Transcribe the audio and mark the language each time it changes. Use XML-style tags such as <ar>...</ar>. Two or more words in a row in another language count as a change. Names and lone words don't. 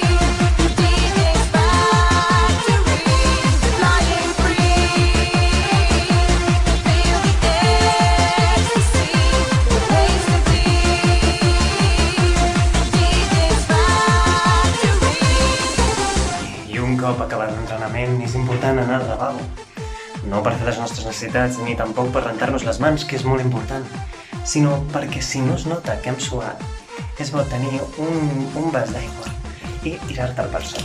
<en>DJ's factory, flying free, feel the ecstasy, makes me bleed. DJ's factory.</en> <ca>I un cop acabat l'entrenament és important anar al lavabo. No per fer les nostres necessitats, ni tampoc per rentar-nos les mans, que és molt important, sinó perquè si no es nota que hem suat, és bo tenir un vas d'aigua i tirar-te'l per sobre.</ca>